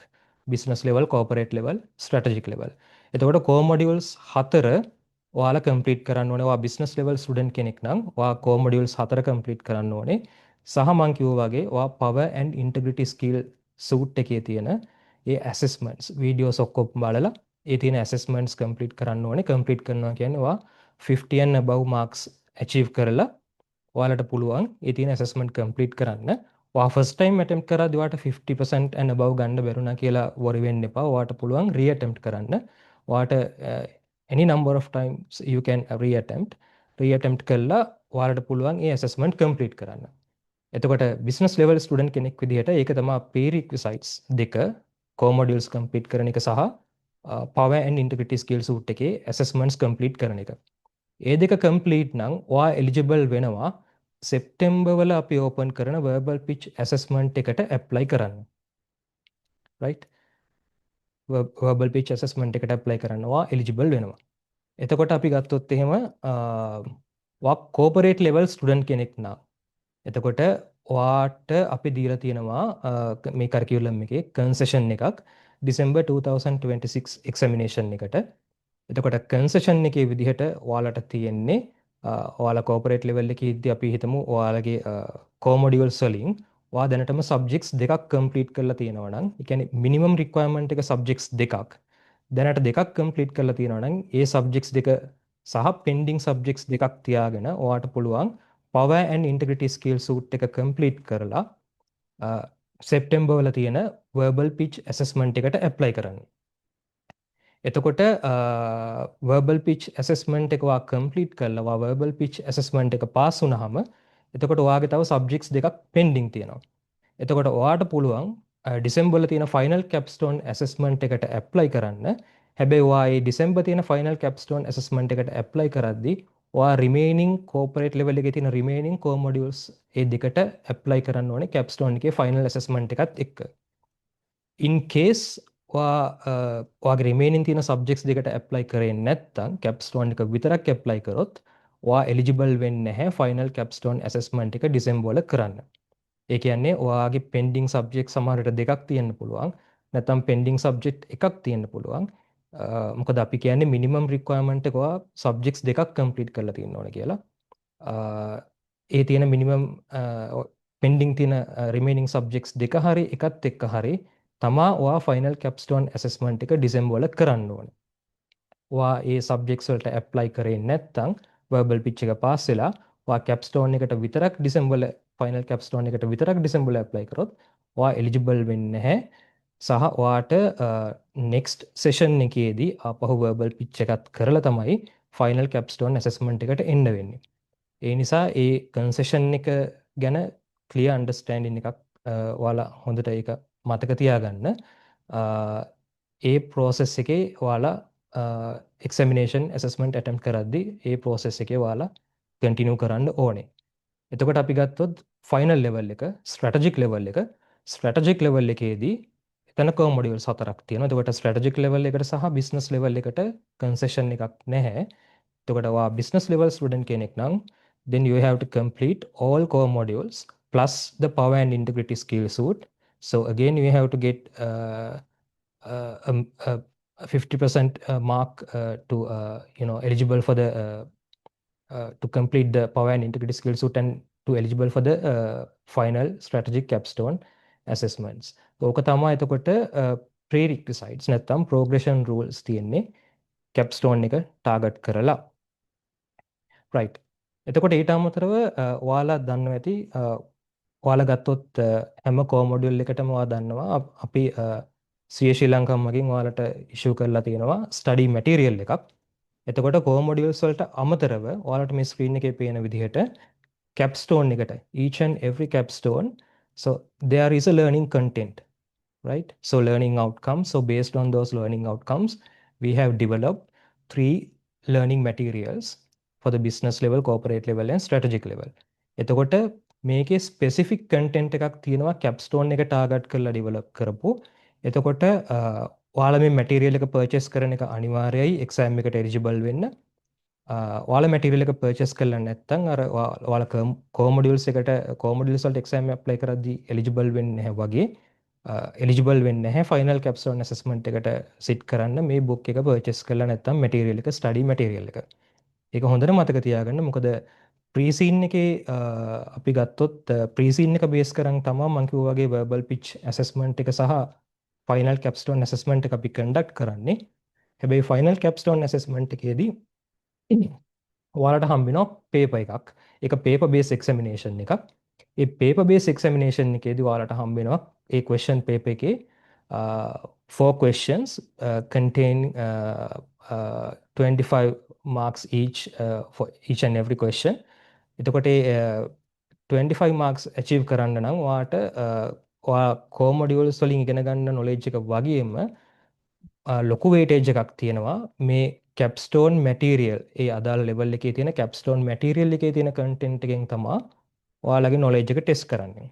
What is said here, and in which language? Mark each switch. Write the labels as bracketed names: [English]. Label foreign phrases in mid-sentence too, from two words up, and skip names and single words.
[English] business level, corporate level, strategic level. එතකොට core modules 4 ඔයාලා කම්ප්ලීට් [Sinhala] කරන්න ඕනේ. ඔයා [English] business level student [Sinhala] කෙනෙක් නම් ඔයා [English] core modules 4 complete [Sinhala] කරන්න ඕනේ. සහ මං කිව්වා වගේ ඔයා [English] power and integrity skill suit [Sinhala] එකේ තියෙන ඒ [English] assessments videos [Sinhala] ඔක්කොම බලලා ඒ තියෙන [English] assessments complete [Sinhala] කරන්න ඕනේ. කම්ප්ලීට් කරනවා කියන්නේ ඔයා [English] 50 and above marks achieve [Sinhala] කරලා ඔයාලට පුළුවන් ඒ තියෙන [English] assessment complete [Sinhala] කරන්න. ඔයා [English] first time attempt [Sinhala] කරද්දී ඔයාට [English] 50% and above [Sinhala] ගන්න බැරුණා කියලා worry වෙන්න එපා. ඔයාට පුළුවන් re-attempt කරන්න. [English] ඔයාට any number of times you can re-attempt. [Sinhala] re-attempt කළා ඔයාලට පුළුවන් ඒ [English] assessment complete [Sinhala] කරන්න. එතකොට [English] business level student [Sinhala] කෙනෙක් විදිහට ඒක තමයි prerequisites දෙක [English] core modules complete [Sinhala] කරන එක සහ [English] power and integrity skill suit [Sinhala] එකේ [English] assessments complete [Sinhala] කරන එක. ඒ දෙක complete නම් ඔයා eligible වෙනවා සෙප්තැම්බර් වල අපි ඕපන් කරන [English] verbal pitch assessment [Sinhala] එකට apply කරන්න. right? [English] verbal pitch assessment [Sinhala] එකට apply කරනවා eligible වෙනවා. එතකොට අපි ගත්තොත් එහෙම ඔයා [English] corporate level student [Sinhala] කෙනෙක් නම් එතකොට ඔයාට අපි දීලා තියෙනවා මේ curriculum එකේ concession එකක් [English] December 2026 examination [Sinhala] එකට. එතකොට concession එකේ විදිහට ඔයාලට තියෙන්නේ ඔයාලා [English] corporate level [Sinhala] එකේ ඉද්දි අපි හිතමු ඔයාලගේ [English] core modules [Sinhala] වලින් ඔයා දැනටම subjects දෙකක් complete කරලා තියෙනවා නම් ඒ කියන්නේ [English] minimum requirement [Sinhala] එක subjects දෙකක් දැනට දෙකක් complete කරලා තියෙනවා නම් ඒ subjects දෙක සහ [English] pending subjects [Sinhala] දෙකක් තියාගෙන ඔයාට පුළුවන් [English] power and integrity skill suit [Sinhala] එක complete කරලා සෙප්තැම්බර් වල තියෙන [English] verbal pitch assessment [Sinhala] එකට apply කරන්න. එතකොට [English] verbal pitch assessment [Sinhala] එක ඔයා complete කරලා ඔයා [English] verbal pitch assessment [Sinhala] එක pass වුණාම එතකොට ඔයාගේ තව subjects දෙකක් pending තියෙනවා. එතකොට ඔයාට පුළුවන් ඩිසෙම්බර් වල තියෙන [English] final capstone assessment [Sinhala] එකට apply කරන්න. හැබැයි ඔයා ඒ ඩිසෙම්බර් තියෙන [English] final capstone assessment [Sinhala] එකට apply කරද්දී ඔයා [English] remaining corporate level [Sinhala] එකේ තියෙන [English] remaining core modules [Sinhala] ඒ දෙකට apply කරන්න ඕනේ capstone එකේ [English] final assessment [Sinhala] එකත් එක්ක. [English] in case [Sinhala] ඔයාගේ remaining තියෙන subjects දෙකට apply කරේ නැත්නම් capstone එක විතරක් apply කරොත් ඔයා eligible වෙන්නේ නැහැ [English] final capstone assessment [Sinhala] එක ඩිසෙම්බර් වල කරන්න. ඒ කියන්නේ ඔයාගේ [English] pending subject [Sinhala] සමහර විට දෙකක් තියෙන්න පුළුවන්. නැත්නම් [English] pending subject [Sinhala] එකක් තියෙන්න පුළුවන්. මොකද අපි කියන්නේ [English] minimum requirement [Sinhala] එක ඔයා subjects දෙකක් complete කරලා තියෙන්න ඕන කියලා. ඒ තියෙන [English] minimum pending [Sinhala] තියෙන [English] remaining subjects [Sinhala] දෙක හරි එකත් එක්ක හරි තමා ඔයා [English] final capstone assessment [Sinhala] එක ඩිසෙම්බර් වල කරන්න ඕනේ. ඔයා ඒ subjects වලට apply කරේ නැත්නම් [English] verbal pitch [Sinhala] එක pass වෙලා ඔයා capstone එකට විතරක් ඩිසෙම්බර් වල [English] final capstone [Sinhala] එකට විතරක් ඩිසෙම්බර් වල apply කරොත් ඔයා eligible වෙන්නේ නැහැ. සහ ඔයාට [English] next session [Sinhala] එකේදී ආපහු [English] verbal pitch [Sinhala] එකත් කරලා තමයි [English] final capstone assessment [Sinhala] එකට එන්න වෙන්නේ. ඒ නිසා ඒ concession එක ගැන [English] clear understanding [Sinhala] එකක් ඔයාලා හොඳට ඒක මතක තියාගන්න. ඒ process එකේ ඔයාලා [English] examination assessment attempt [Sinhala] කරද්දී ඒ process එකේ ඔයාලා continue කරන්න ඕනේ. එතකොට අපි ගත්තොත් [English] final level [Sinhala] එක [English] strategic level [Sinhala] එක [English] strategic level [Sinhala] එකේදී එතන [English] core modules [Sinhala] 4ක් තියෙනවා. එතකොට [English] strategic level [Sinhala] එකට සහ [English] business level [Sinhala] එකට concession එකක් නැහැ. එතකොට ඔයා [English] business level student [Sinhala] කෙනෙක් නම් [English] then you have to complete all core modules plus the power and integrity skill suit. So again you have to get 50% mark to eligible for the to complete the power and integrity skill suit and to eligible for the final strategic capstone assessments. [Sinhala] ඕක තමයි එතකොට prerequisites නැත්නම් [English] progression rules [Sinhala] තියෙන්නේ capstone එක target කරලා. right. එතකොට ඊට අමතරව ඔයාලා දන්නවා ඇති ඔයාලා ගත්තොත් හැම [English] core module [Sinhala] එකටම ඔයා දන්නවා අපි CA ශ්‍රී ලංකා මගින් ඔයාලට ඉෂුව කරලා තියෙනවා [English] study material [Sinhala] එකක්. [English] එතකොට core modules [Sinhala] වලට අමතරව ඔයාලට මේ [English] ස්ක්‍රීන් [Sinhala] එකේ පේන විදිහට [English] capstone එකට each and every capstone, so there is a learning content, right? So learning outcomes, so based on those learning outcomes we have developed 3 learning materials for the business level, corporate level and strategic level. [Sinhala] එතකොට මේකේ [English] specific content [Sinhala] එකක් තියෙනවා capstone එක target කරලා develop කරපු. එතකොට ඔයාලා මේ material එක purchase කරන එක අනිවාර්යයි exam එකට eligible වෙන්න. ඔයාලා material එක purchase කරලා නැත්නම් අර ඔයාලා [English] core modules [Sinhala] එකට [English] core modules [Sinhala] වලට [English] exam apply [Sinhala] කරද්දී eligible වෙන්නේ නැහැ වගේ eligible වෙන්නේ නැහැ [English] final capstone assessment [Sinhala] එකට sit කරන්න මේ book එක purchase කරලා නැත්නම් material එක [English] study material [Sinhala] එක. ඒක හොඳට මතක තියාගන්න. මොකද pre-scene එකේ අපි ගත්තොත් pre-scene එක base කරන් තමයි මම කිව්වා වගේ [English] verbal pitch assessment [Sinhala] එක සහ [English] final capstone assessment [Sinhala] එක අපි conduct කරන්නේ. හැබැයි [English] final capstone assessment [Sinhala] එකේදී ඔයාලට හම්බ වෙනවා paper එකක්. [English] ඒක paper based examination එකක්. ඒ paper based examination [Sinhala] එකේදී ඔයාලට හම්බ වෙනවා ඒ [English] question paper එකේ 4 questions contain 25 marks each for each and every question. [Sinhala] එතකොට ඒ [English] 25 marks achieve [Sinhala] කරන්න නම් ඔයාට ඔයා core modules වලින් ඉගෙන ගන්න knowledge එක වගේම ලොකු weightage එකක් තියෙනවා මේ [English] capstone material [Sinhala] ඒ අදාළ level එකේ තියෙන [English] capstone material [Sinhala] එකේ තියෙන content එකෙන් තමයි ඔයාලගේ knowledge එක test කරන්නේ.